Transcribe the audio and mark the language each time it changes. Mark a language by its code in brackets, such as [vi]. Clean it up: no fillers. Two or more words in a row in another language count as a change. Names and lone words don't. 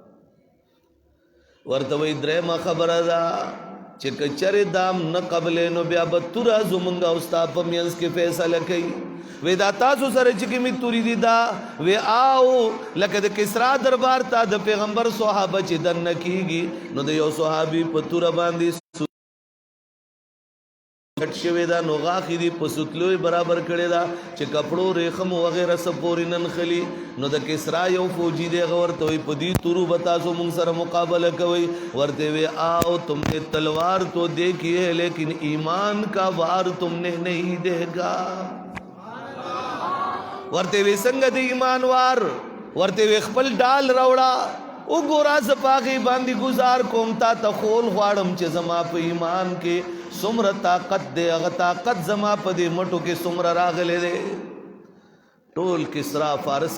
[ps] ورته وایي درېیمه خبره ده چې کچره دام نه قبلې نو بیا به توره زمونږ او ستا په منځ کې فیصله کوي وی دا تاسو سره چې کومې تورې دي دا وی آو لکه د کسرا دربار ته د پیغمبر صحابه چې دننه کېږي نو د یو صحابي په توره باندې کټ شوی دا نو غاښې دي په سوتلو برابر کړې ده چې کپړو ریخم وغیره څه پورې ننښلي نو د کسرا یو فوجي دی هغه ورته وایي په دې تورو به تاسو مونږ سره مقابله کوئ ورته وی آؤ [ur] تم نے تلوار تو دیکھی ہے لیکن ایمان کا وار تم نے نہیں دیکھا [ps] ورته وی څنګه د ایمان وار ورته وی خپل ډال راوړه وګوره زه په هغې باندې ګزار کوم تا ته خول غواړم چې زما په ایمان کې څومره طاقت دی هغه طاقت زما په دې مټو کې څومره راغلی دی ټول کسرا فارس